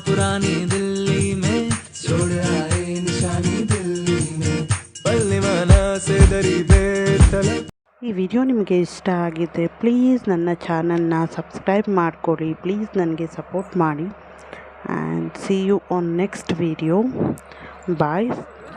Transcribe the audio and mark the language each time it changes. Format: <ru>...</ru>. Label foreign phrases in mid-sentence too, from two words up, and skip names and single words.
<hi>निशानी दिल्ली में, छोड़ आए निशानी दिल्ली में, बल्ले माना से दरी बेतलब.</hi> <kn>ಈ ವಿಡಿಯೋ ನಿಮಗೆ ಇಷ್ಟ ಆಗಿದ್ದರೆ ಪ್ಲೀಸ್ ನನ್ನ ಚಾನಲ್ನ ಸಬ್ಸ್ಕ್ರೈಬ್ ಮಾಡಿಕೊಳ್ಳಿ, ಪ್ಲೀಸ್ ನನಗೆ ಸಪೋರ್ಟ್ ಮಾಡಿ.</kn> <en>And see you on next video. Bye.</en>